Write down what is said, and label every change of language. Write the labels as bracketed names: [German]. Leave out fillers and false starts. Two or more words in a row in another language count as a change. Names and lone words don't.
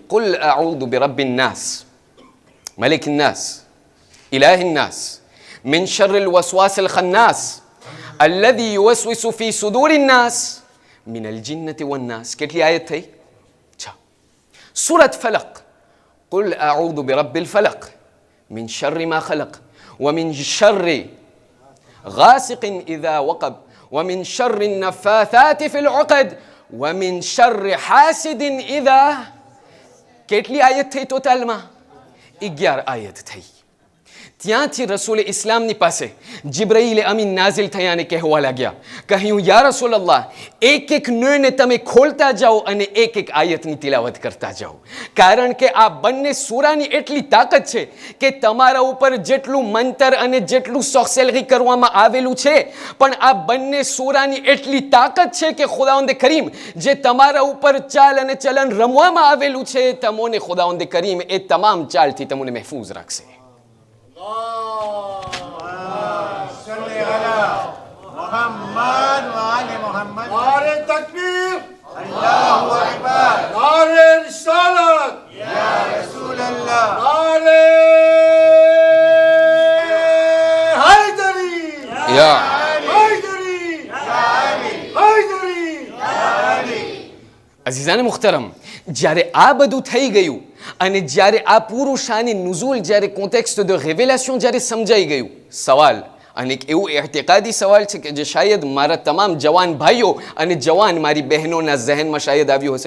[Arabic] قل أعوذ برب الناس ملك الناس إله الناس من شر الوسواس الخناس الذي يوسوس في صدور الناس من الجنة والناس. [Gujarati] કેટલી આયત થઈ? 6. સૂરત ફલક. [Arabic] قل أعوذ برب الفلق من شر ما خلق ومن شر غاسق إذا وقب ومن شر النفاثات في العقد ومن شر حاسد إذا. [Gujarati] કેટલી આયત થઈ ટોટલમાં? 11 આયત થઈ. ત્યાંથી રસૂલે ઇસ્લામની પાસે જિબ્રાઈલે અમીન નાઝિલ થયા અને કહેવા લાગ્યા, કહ્યું [Arabic] يا رسول الله, [Gujarati] એક એક નને તમે ખોલતા જાઓ અને એક એક આયતની તિલાવત કરતા જાઓ. કારણ કે આ બંને સૂરાની એટલી તાકાત છે કે તમારા ઉપર જેટલું મંતર અને જેટલું સોક્સેલરી કરવામાં આવેલું છે, પણ આ બંને સૂરાની એટલી તાકાત છે કે ખુદાવંદ કરીમ જે તમારા ઉપર ચાલ અને ચલન રમવામાં આવેલું છે, તમોને ખુદાવંદ કરીમ એ તમામ ચાલથી તમને મહેફૂઝ રાખશે. [Arabic] محمد وآل محمد. [Urdu] نعرہ تکبیر، [Arabic] اللہ اکبر. [Urdu] نعرہ رسالت، [Arabic] یا رسول اللہ. [Urdu] نعرہ حیدری، یا حیدری، حیدری. عزیزانِ محترم, [Gujarati] જ્યારે આ બધું થઈ ગયું અને જ્યારે આ પૂરું શાની નુઝુલ, જ્યારે [English] context the revelation [Gujarati] જ્યારે સમજાઈ ગયું, સવાલ અને એક એવું એહતિકાદી સવાલ છે કે જે શાયદ મારા તમામ જવાન ભાઈઓ અને જવાન મારી બહેનોના ઝહેનમાં શાયદ આવ્યો હશે.